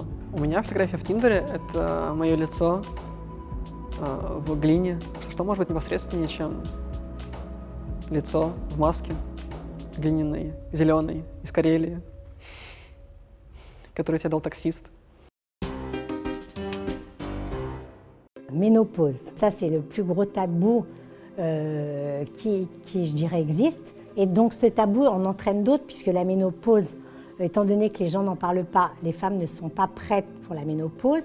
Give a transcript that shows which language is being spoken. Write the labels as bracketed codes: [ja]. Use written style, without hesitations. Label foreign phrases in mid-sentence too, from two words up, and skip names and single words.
[ru] У меня фотография в Тиндере — это мое лицо в глине. Что может быть непосредственнее, чем лицо в маске глиняной, зеленой, из Карелии, которую тебе дал таксист. [fr] Ménopause, ça c'est le plus gros tabou qui, je dirais, existe. Et donc ce tabou en entraîne d'autres, puisque la ménopause, étant donné que les gens n'en parlent pas, les femmes ne sont pas prêtes pour la ménopause.